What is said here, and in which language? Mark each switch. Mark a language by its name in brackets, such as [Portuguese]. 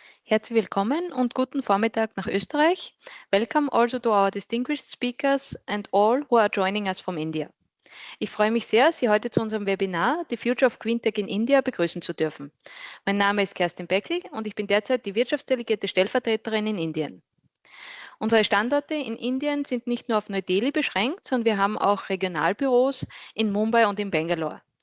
[German] Herzlich willkommen und guten Vormittag nach Österreich. [English] Welcome also to our distinguished speakers and all who are joining us from India. [German] Ich freue mich sehr, Sie heute zu unserem Webinar The Future of Greentech in India begrüßen zu dürfen. Mein Name ist Kerstin Beckel und ich bin derzeit die wirtschaftsdelegierte Stellvertreterin in Indien. Unsere Standorte in Indien sind nicht nur auf Neu-Delhi beschränkt, sondern wir haben auch Regionalbüros in Mumbai und in Bangalore.